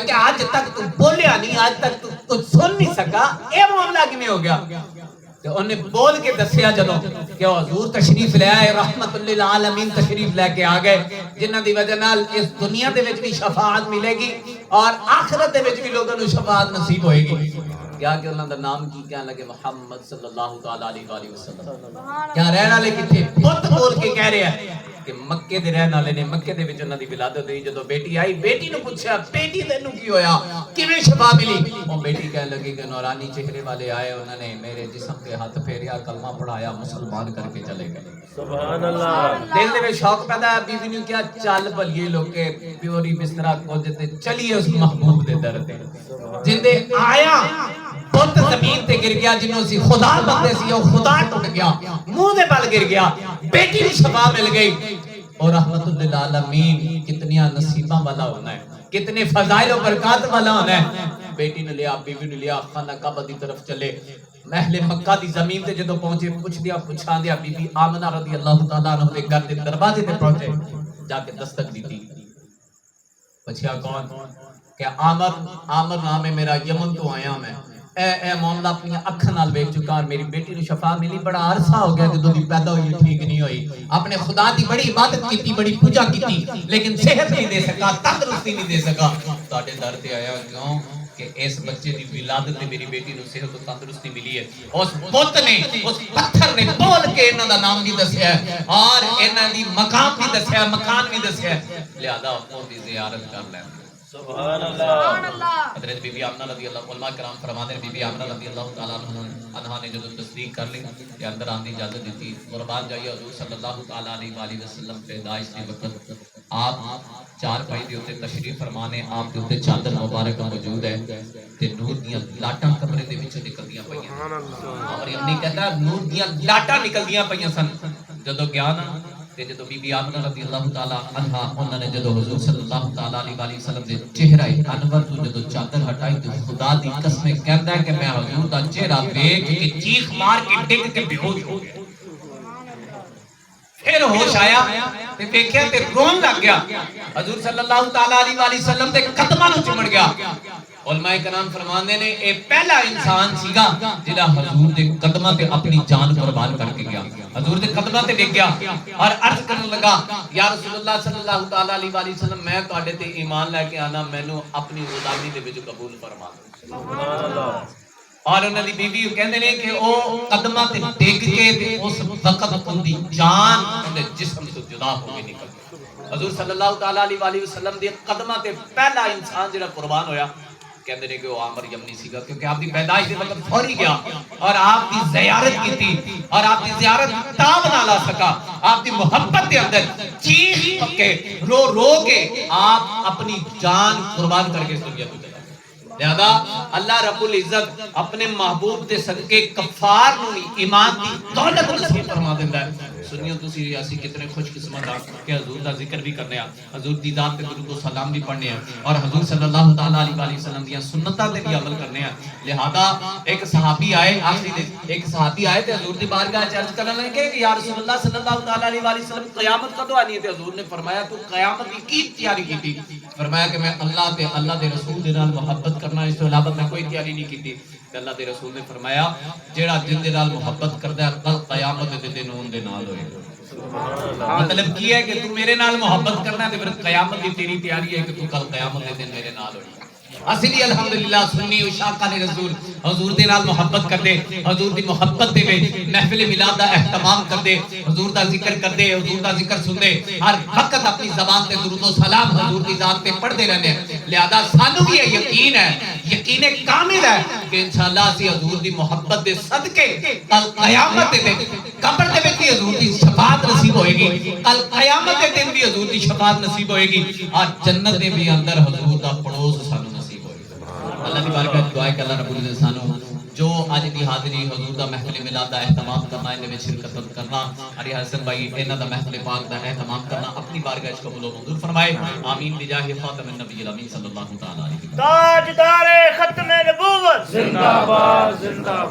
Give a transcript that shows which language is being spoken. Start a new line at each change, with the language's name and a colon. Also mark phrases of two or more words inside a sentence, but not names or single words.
Punjabi: کہ آج تک تو بولیا نہیں آج تک تو کچھ سن نہیں سکا اے معاملہ کی میں ہو گیا تو انہیں بول کے دسیا جدو کہ حضور تشریف لے آئے رحمت للعالمین تشریف لے کے آ گئے جنہ دی وجہ نال اس دنیا دے وچ بھی شفاعت ملے گی اور آخرت دے وچ بھی لوگوں کو شفاعت نصیب ہوئے گی کیا کہ انہاں دا نام کی کہنے لگے محمد
Arabic: صلی اللہ تعالی علیہ وآلہ وسلم.
Punjabi: کیا رہن والے کتنے بت بول کے کہہ رہے ہیں کہ مکے دے رہن والے نے. مکے دے وچ انہاں دی ولادت ہوئی. جدوں بیٹی آئی بیٹی نو پوچھا بیٹی تینوں کی ہویا کیویں شفا ملی؟ او بیٹی کہنے لگی کہ نورانی چہرے والے آئے, انہوں نے میرے جسم پہ ہاتھ پھیریا, کلمہ پڑھایا, مسلمان کر کے چلے گئے.
Arabic: سبحان اللہ.
Punjabi: دل دے وچ شوق پیدا ہے. بیوی نے کیا چل بھلیے لوگ کے پیوری بستر کو تے چلیے اس محبوب دے در تے جندے آیا بت زمین تے گر گیا, جنوں سی خدا بندے سی او خدا ٹوٹ گیا, منہ دے بل گر گیا, بیٹی دی شفا مل گئی. اور رحمت للعالمین کتنی نصیباں والا ہونا ہے, کتنے فضائل و برکات والا ہونا ہے. بیٹی نے لیا, بیوی نے لیا, خانہ کعبہ دی طرف چلے. محل مکہ دی زمین تے جدوں پہنچے پوچھ دیا پوچھا دیا بی بی آمنہ
Arabic: رضی اللہ تعالیٰ عنہ
Punjabi: دے گھر دے دروازے تے پہنچے, جا کے دستک دی تھی. پوچھا کون؟ کہ عامر نام ہے میرا, یمن تو آیا میں. اے معاملہ اپنی اکھاں نال ویکھ چکا, اور میری بیٹی نو شفا ملی. بڑا عرصہ ہو گیا جدوں دی پیدا ہوئی ٹھیک نہیں ہوئی. اپنے خدا دی بڑی عبادت کیتی, بڑی پوجا کیتی, لیکن صحت نہیں دے سکا, تندرستی نہیں دے سکا. تواڈے در تے آیا کیوں کہ اس بچے دی ولادت تے میری بیٹی نو صحت و تندرستی ملی ہے. اس بت نے, اس پتھر نے بول کے انہاں دا نام بھی دسیا ہے اور انہاں دی مقام بھی دسیا ہے, مکان بھی دسیا ہے. لہذا اپنوں دی زیارت کر لیں.
Arabic: سبحان اللہ.
Urdu: حضرت بی بی آمنہ
Arabic: رضی اللہ,
Urdu: علماء کرام فرماتے ہیں بی بی آمنہ
Arabic: رضی اللہ تعالیٰ عنہ
Urdu: نے جب تصدیق کر لی کہ اندر آنے کی اجازت دیتی.
Punjabi: قربان جائیے حضور
Arabic: صلی اللہ تعالیٰ علیہ وآلہ وسلم
Punjabi: پیدائش کے وقت آپ چار پائی دے ہوتے تشریف فرمانے, آپ دے ہوتے چادر مبارکہ موجود ہے تے نور دیاں لاٹاں کمرے دے وچوں نکلدیاں پئیاں. اور یہ نہیں کہتا نور دیاں لاٹاں نکلدیاں پئیاں سن. جدوں گیا نا تے جدوں بی بی آمنہ
Arabic: رضی اللہ تعالیٰ عنہا
Punjabi: انہوں نے جدوں حضور
Arabic: صلی اللہ تعالیٰ علیہ وآلہ وسلم
Punjabi: دے چہرہ انور تو جدوں چادر ہٹائی تو خدا دی قسم کہندا ہے کہ میں حضور دا چہرہ دیکھ کے چیخ مار کے ڈگ کے بے ہوش ہو گیا. پھر ہوش آیا تے دیکھیا تے رون لگ گیا. حضور
Arabic: صلی اللہ تعالیٰ علیہ وآلہ وسلم
Punjabi: دے قدماں نوں چمڑ گیا. علماء کرام فرماندے نے اے پہلا انسان سیگا جڑا حضور دے قدماں تے اپنی جان قربان کر کے گیا. حضور دے قدماں تے ڈگ گیا اور عرض کرنے لگا
Arabic: یا رسول اللہ صلی اللہ تعالیٰ علیہ وآلہ وسلم
Punjabi: میں تواڈے تے ایمان لے کے آنا, مینوں اپنی غلامی دے وچ قبول فرما.
Arabic: سبحان اللہ.
Punjabi: اور انہاں دی بیوی کہندے نے کہ او قدماں تے ڈگ کے تے اس وقت ان دی جان اندے جسم تو جدا ہو کے نکل گئی. حضور
Arabic: صلی اللہ تعالیٰ علیہ وآلہ وسلم
Punjabi: دے قدماں تے پہلا انسان جڑا قربان ہویا کہندے نے کہ وہ عامر یمنی سیگا, کیونکہ آپ دی پیدائش دے وقت فوری گیا اور آپ دی زیارت کی تھی, اور آپ دی زیارت تاب نہ لا سکا. آپ دی محبت دے اندر چیخ پکے رو رو کے آپ اپنی جان قربان کر کے اس دنیا کو چلا. لہذا
Arabic: اللہ رب العزت
Punjabi: اپنے محبوب دے صدقے کفار نو ایمان دی دولت نصیب فرما دیندا ہے. سنیو تسی اسی کتنے خوش قسمت ہاں کہ حضور دا ذکر بھی کرنے ہیں, حضور دی ذات تے درود و سلام بھی پڑھنے ہیں, اور حضور
Arabic: صلی اللہ تعالیٰ علیہ وآلہ وسلم
Punjabi: دی سنتاں تے بھی عمل کرنے ہیں. لہذا ایک صحابی آئے, آخری دن ایک صحابی آئے تے حضور دی بارگاہ وچ عرض کرنے لگے کہ
Arabic: یا رسول اللہ صلی اللہ تعالیٰ علیہ وآلہ وسلم
Punjabi: قیامت کدوں آنی ہے؟ تے حضور نے فرمایا تو قیامت کی تیاری کی. فرمایا کہ میں اللہ دے رسول دے نال محبت کرنا, اس تو علاوہ میں کوئی تیاری نہیں کی. اللہ دے رسول نے فرمایا جیڑا جن دے نال محبت کردا ہے کل قیامت دے دن اون دے نال ہوئے گا. مطلب کی ہے کہ تو میرے نال محبت کرنا ہے تے پھر قیامت دی تیری تیاری ہے کہ تو کل قیامت دے دن میرے نال ہوئے. اصلی الحمدللہ سنی عشاقہ نے رسول حضور دے نال محبت کر دے, حضور دی محبت دے وچ محفل میلاد دا اہتمام کر دے, حضور دا ذکر کر دے, حضور دا ذکر سن دے, ہر وقت اپنی زبان تے درود و سلام حضور دی ذات تے پڑھتے رہنے. لہذا سانو بھی یہ یقین ہے, یقین کامل ہے کہ انشاءاللہ اسی حضور دی محبت دے صدقے کل قیامت دے دن قبر دے وچ حضور دی شفاعت نصیب ہوئے گی, کل قیامت دے دن بھی حضور دی شفاعت نصیب ہوئے گی, اور جنت دے بھی اندر حضور دا پڑوس سانو. اللہ دی بارگاہ وچ دعا ہے کہ
Arabic: اللہ رب العزت
Punjabi: سانو جو اج دی حاضری حضور دا محفل میلاد دا اہتمام کرنا, ان وچ شرکت کرنا, علی حسن بھائی انہاں دا محفل پاک دا اہتمام کرنا اپنی بارگاہ وچ قبول و منظور فرمائے.
Arabic: آمین بجاہ خاتم النبی الامین صلی اللہ تعالی علیہ وسلم.
Urdu: تاجدار ختم نبوت زندہ باد زندہ باد.